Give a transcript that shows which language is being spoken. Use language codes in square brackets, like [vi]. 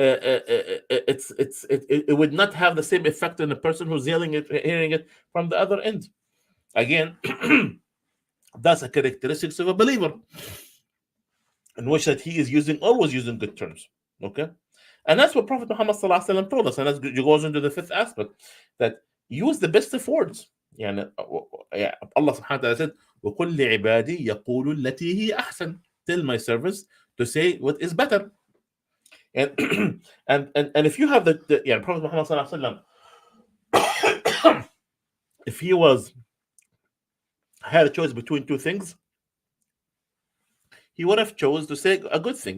[en] It would not have the same effect on the person who's hearing it from the other end. Again, that's a characteristic of a believer, in which that he is always using good terms. Okay, and that's what Prophet Muhammad sallallahu alaihi wasallam told us, and that goes into the fifth aspect, that use the best of words. [ar] يعني Allah subhanahu wa ta'ala [en] said [ar] وَقُلْ لِعِبَادِي يَقُولُوا الَّتِي هِيَ أَحْسَنُ. [en] Tell my servants to say what is better. And and if you have the يعني Prophet Muhammad sallallahu alaihi wasallam, if he had a choice between two things, he would have chose to say a good thing.